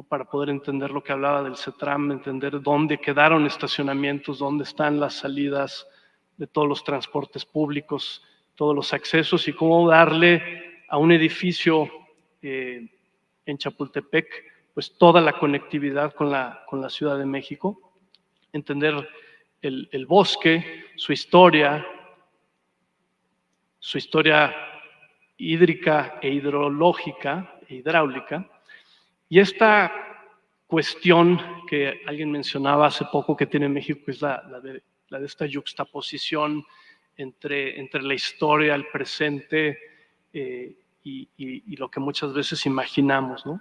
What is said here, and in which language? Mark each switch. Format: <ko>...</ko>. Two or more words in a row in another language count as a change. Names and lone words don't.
<es>Para poder entender lo que hablaba del CETRAM, entender dónde quedaron estacionamientos, dónde están las salidas de todos los transportes públicos, todos los accesos, y cómo darle a un edificio en Chapultepec pues toda la conectividad con la Ciudad de México, entender el bosque, su historia hídrica e hidrológica e hidráulica, y esta cuestión que alguien mencionaba hace poco que tiene México es la de esta yuxtaposición entre la historia, el presente y lo que muchas veces imaginamos, ¿no?</es>